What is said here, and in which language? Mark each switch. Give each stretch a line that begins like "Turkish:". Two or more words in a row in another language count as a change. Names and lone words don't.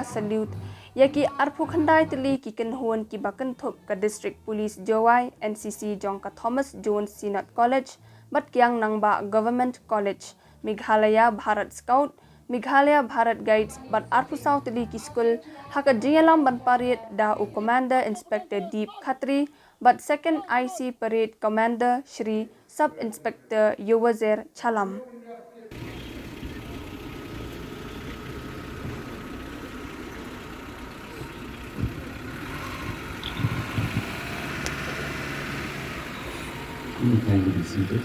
Khasi: salute ya ki arpu khandai teli ki kenhuan ki bakenthop ka District Police Jowai NCC jong ka Thomas Jones Sinat College bat kyang nangba Government College, Meghalaya Bharat Scout, Meghalaya Bharat Guides bat arpu saw teli ki school haka jingalam ban parit da u Commander Inspector Deep Khatri but second IC Parade Commander Shri Sub Inspector Yuwazir Chalam.
English: Kindly be seated.